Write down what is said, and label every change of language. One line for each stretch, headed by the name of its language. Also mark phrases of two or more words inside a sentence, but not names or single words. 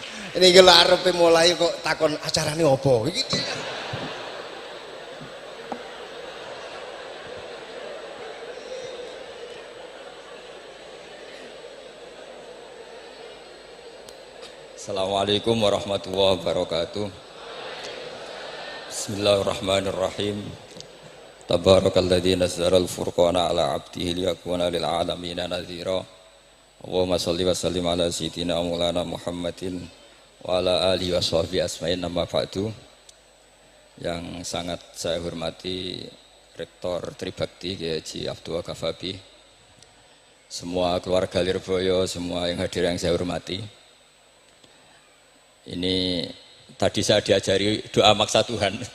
Javanese: Ini gila arepe mulai kok takon acarane opo iki.
Arabic: السلام عليكم ورحمة الله وبركاته. بسم الله الرحمن الرحيم. تبارك الذي نزل الفرقان على عبده ليكون للعالمين نذيرا. اللهم صل وسلم على سيدنا مولانا محمد وعلى آله وصحبه أجمعين، أما بعد.
Indonesian: Yang sangat saya hormati Rektor Tribakti Kiai Haji Abdul Ghafabi, semua keluarga Lirboyo, semua yang hadir yang saya hormati. Ini tadi saya diajari doa maksa Tuhan.